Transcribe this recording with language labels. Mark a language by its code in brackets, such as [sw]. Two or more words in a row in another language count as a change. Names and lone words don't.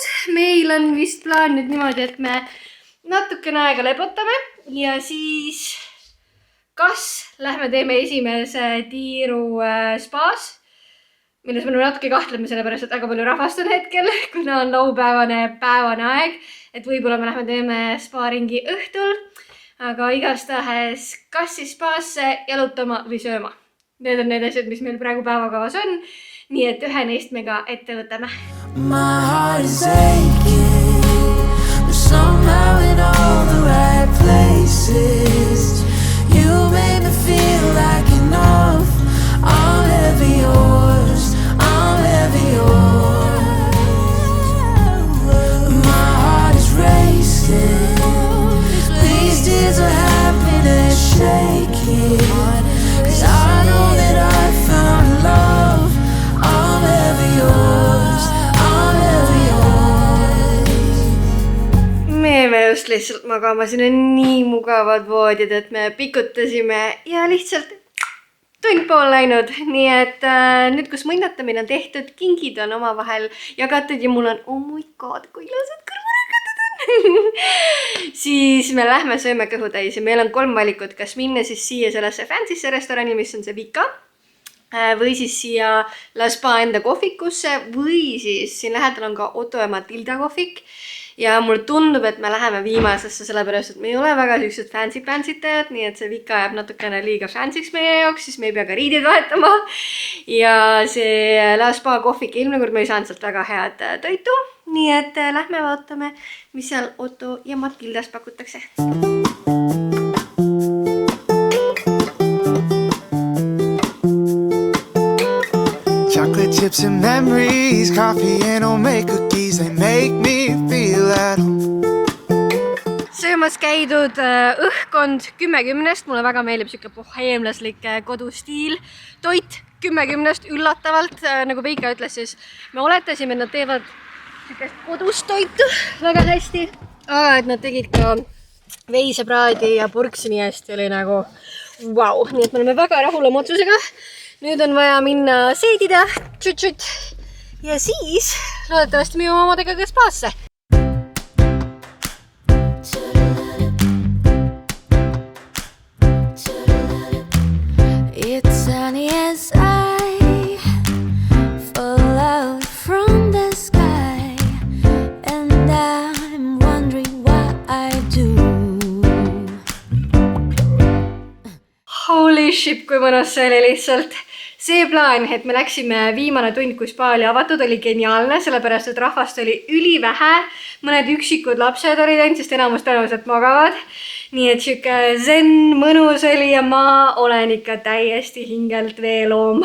[et] Meil on vist plaan nüüd niimoodi, et me natukene aega lebotame ja siis kas lähme teeme esimese tiiru spaas, milles me natuke kahtleme, sellepärast, et väga palju rahvast on hetkel, kuna on laupäevane aeg, et võib-olla me lähme teeme spaaringi õhtul, aga igastahes kas siis spaasse, jalutama või sööma. Need on need asjad, mis meil praegu päevakavas on, nii et ühe neist me ka ette võtame. [en] My heart is aching, but somehow in all the right places. You made me feel like enough. I'll ever yours, I'll ever yours. My heart is racing, these tears of happiness shaking. Cause I know that I found love. I'll ever yours, I'll ever yours. [et] Me jäime just lihtsalt magama, siin on nii mugavad voodid, et me pikutasime ja lihtsalt tund-pool läinud. Nii et nüüd, kus mõnnatamine on tehtud, kingid on omavahel jagatud ja mul on, [en] oh my god, [et] kui ilusad kõrvarõkatud on. Siis me lähme sööme kõhutäis ja meil on 3 valikut, kas minna siis siia sellesse fancy'sse restorani, mis on see Vika, või siis siia La Spa enda kohvikusse või siis siin lähedal on ka Otto ja Matilda kohvik. Ja mul tundub, et me läheme viimasesse, sellepärast, et me ei ole väga sellised fancy tajad, nii et see Vika jääb natukene liiga fancyks meie jaoks, siis me ei pea ka riided vahetama. Ja see La Spa kohvik, eelmine kord me ei saanud sealt väga head toitu, nii et lähme vaatame, mis seal Otto ja Matildas pakutakse. [en] Chocolate chips and memories, coffee and homemade cookies, they make me feel at home. [et] Söömas käidud õhkond 10/10, mulle väga meeldib siuke boheemlaslik kodustiil. Toit 10/10 üllatavalt, nagu Veika ütles, siis me oletasime, et nad teevad siukest kodust toitu väga hästi, aga et nad tegid ka veisepraadi ja purksi nii hästi, oli nagu vau. Nii et me oleme väga rahul oma otsusega. Nüüd on vaja minna seedida tšut-tšut ja siis loodetavasti me jõuame omadega ka spaasse. [en] It's sunny as I fall out from the sky, and I'm wondering what I do. Holy shit, [et] kui mõnus see oli lihtsalt. See plaan, et me läksime viimane tund, kui spa oli avatud, oli geniaalne, sellepärast, et rahvast oli ülivähe. Mõned üksikud lapsed olid ainult, sest enamus tõenäoliselt magavad. Nii et siuke zen mõnus oli ja ma olen ikka täiesti hingelt veeloom.